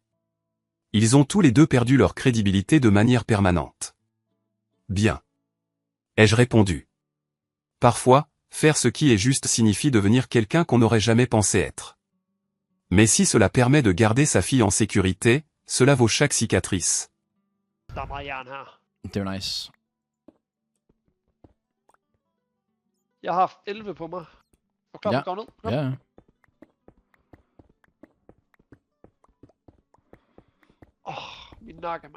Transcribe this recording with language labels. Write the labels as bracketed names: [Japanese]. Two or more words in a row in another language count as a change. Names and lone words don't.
[French] Ils ont tous les deux perdu leur crédibilité de manière permanente. Bien. Ai-je répondu. Parfois, faire ce qui est juste signifie devenir quelqu'un qu'on n'aurait jamais pensé être. Mais si cela permet de garder sa fille en sécurité, cela vaut chaque cicatrice. [Danish] Der er meget jern her. Det er jo nice. Jeg har haft 11 på mig. Er du klar Ja. på at gå ned? Kom. Ja. Min nakke, mand.